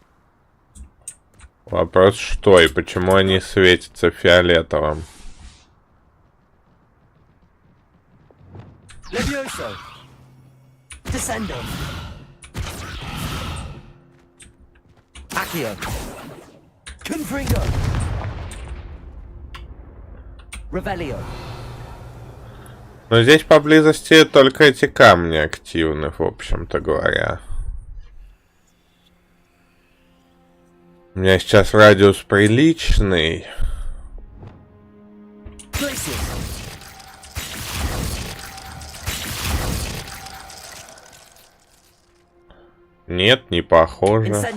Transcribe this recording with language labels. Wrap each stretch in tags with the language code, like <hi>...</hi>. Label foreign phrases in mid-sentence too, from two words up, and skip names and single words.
<ru>Вопрос, что и почему они светятся фиолетовым?</ru> <la>Levioso. Descendo. Accio. Confringo. Revelio.</la> <ru>Но здесь поблизости только эти камни активны, в общем-то говоря. У меня сейчас радиус приличный. Нет, не похоже.</ru>